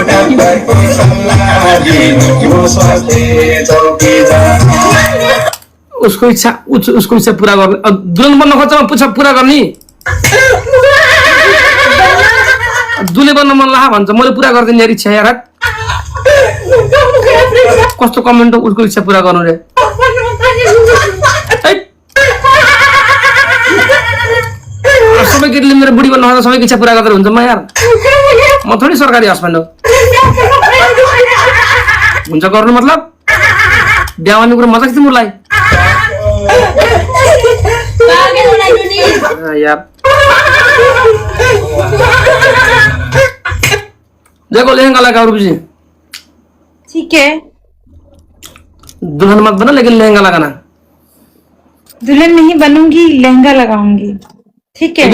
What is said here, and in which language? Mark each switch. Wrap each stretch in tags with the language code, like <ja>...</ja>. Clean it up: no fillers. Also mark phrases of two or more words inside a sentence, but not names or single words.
<ne>उसको इच्छा पूरा गर्ने, अब दुल्हन बन्न खोज्छ पूछा पूरा गर्ने, दुले बन्न मन लाग्यो भन्छ मैले पूरा गरिदिने यार इच्छा यार। कस्तो कमेन्ट हो उसको इच्छा पूरा गर्नु रे। सबै केटीले मेरो बुढी बन्न खोज्दा सबैको इच्छा पूरा गरेर हुन्छ म यार, म थोरै सरकारी हस्बेन्ड हो। हुन्छ गर्नु मतलब बिहाउने कुरो मजा थियो मलाई यार।</ne> <hi>देखो लहंगा लगा रूपी, ठीक है दुल्हन मत बना लेकिन लहंगा लगाना। दुल्हन नहीं बनूंगी, लहंगा लगाऊंगी, ठीक है।</hi>